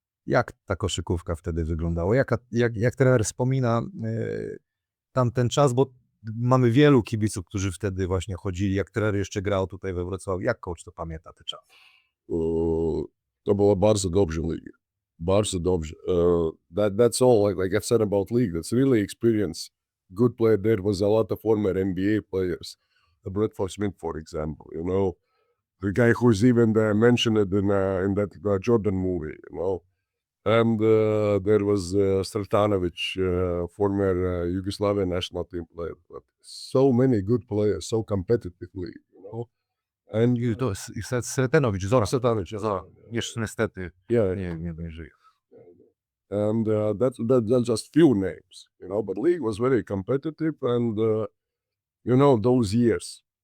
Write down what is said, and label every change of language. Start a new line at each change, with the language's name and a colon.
Polish: Jak ta koszykówka wtedy wyglądała? Jak trener wspomina tamten czas, bo mamy wielu kibiców, którzy wtedy właśnie chodzili, jak trener jeszcze grał tutaj we Wrocławiu. Jak coach to pamięta ten czas? To było bardzo dobrze ligi. Bardzo dobrze.
English: That's all. Like I've said about league, that's really experience. Good player. There was a lot of former NBA players. Bradford Smith, for example, you know, the guy who's even mentioned in that Jordan movie, you know. And there was Stratanovic, former Yugoslavian national team player. But so many good players, so competitively, you know. And
Polish: To Sretenowicz, Zora. Jeszcze niestety nie żyje.
English: And that's just few names, you know. But league was very competitive, and you know, those years.